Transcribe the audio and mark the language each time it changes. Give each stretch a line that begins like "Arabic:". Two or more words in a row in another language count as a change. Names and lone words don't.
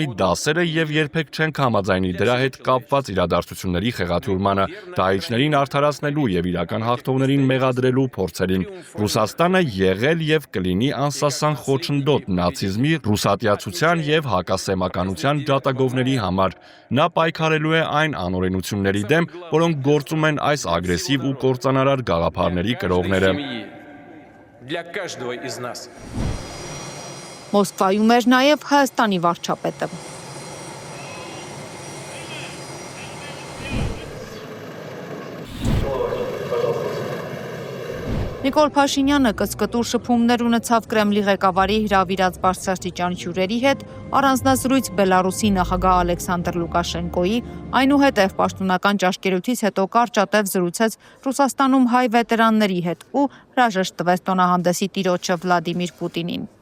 Armenian: դասերը եւ երբեք չենք համաձայնի դրա հետ կապված իրադարձությունների խեղաթյուրմանը, դահիճներին արդարացնելու եւ իրական հաղթողներին մեղադրելու փորձերին։ Ռուսաստանը եղել եւ կլինի անսասան խոչընդոտ նացիզմի, ռուսատյացության եւ հակասեմականության ջատագովների համար։ Նա պայքարելու է այն անօրենությունների դեմ, որոնք գործում են այս ագրեսիվ ու կործանարար գաղափարների կրողները։
Russian: для каждого из нас.
Armenian: Մոսկվայում էր նաև Հայաստանի վարչապետը։ Նիկոլ Փաշինյանը կծկտուր շփումներ ունեցավ Կրեմլի ղեկավարի հրավիրած բարձրաստիճան հյուրերի հետ, առանձնազրույց Բելարուսի նախագահ Ալեքսանդր Լուկաշենկոյի, այնուհետև պաշտոնական ճաշկերույթից հետո կարճատև զրուցեց Ռուսաստանում հայ վետերանների հետ ու հրաժեշտ տվեց տոնահանդեսի տիրոջը Վլադիմիր Պուտինին։